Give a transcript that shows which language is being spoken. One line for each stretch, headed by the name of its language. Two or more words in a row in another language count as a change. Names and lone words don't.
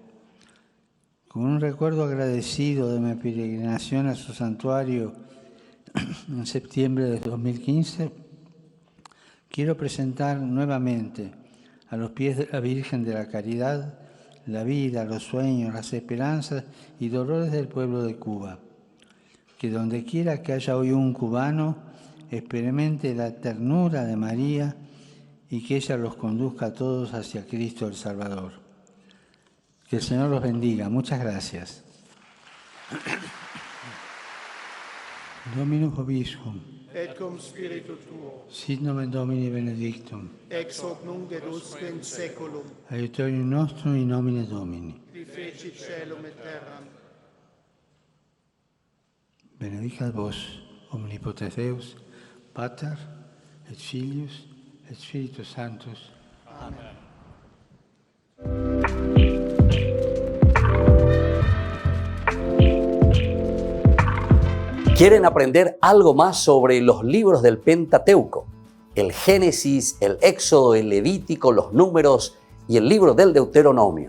Spanish: Con un recuerdo agradecido de mi peregrinación a su santuario en septiembre de 2015, quiero presentar nuevamente a los pies de la Virgen de la Caridad la vida, los sueños, las esperanzas y dolores del pueblo de Cuba. Que donde quiera que haya hoy un cubano, experimente la ternura de María y que ella los conduzca a todos hacia Cristo el Salvador. Que el Señor los bendiga. Muchas gracias.
Latin: Dominus vobiscum. Et cum spiritu tuo, Sit nomen Domini benedictum. ex hoc nunc et usque in saeculum, Aiutorium nostrum in nomine Domini. qui feci caelum et terram. Benedicat vos, omnipotens Deus, Pater, et Filius, et Spiritus Sanctus.
Spanish: ¿Quieren aprender algo más sobre los libros del Pentateuco? El Génesis, el Éxodo, el Levítico, los Números y el libro del Deuteronomio.